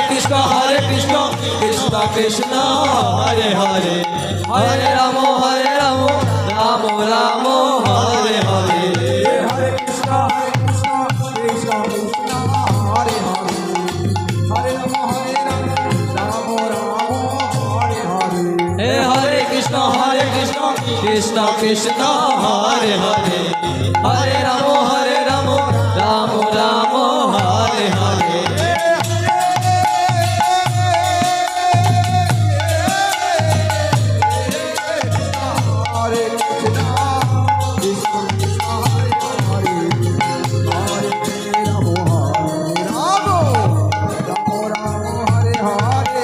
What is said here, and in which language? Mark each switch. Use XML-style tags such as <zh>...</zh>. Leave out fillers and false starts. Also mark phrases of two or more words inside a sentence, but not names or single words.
<sa>কৃষ্ণ হরে কৃষ্ণ কৃষ্ণ কৃষ্ণ হরে হরে হরে রাম রাম রাম হরে হরে হরে কৃষ্ণ কৃষ্ণ কৃষ্ণ হরে হরে হরে রাম রাম রাম হরে হরে হে হরে কৃষ্ণ কৃষ্ণ কৃষ্ণ হরে হরে হরে রাম রাম রাম হরে হরে হরে কৃষ্ণ কৃষ্ণ কৃষ্ণ হরে হরে হরে রাম রাম রাম হরে হরে</sa>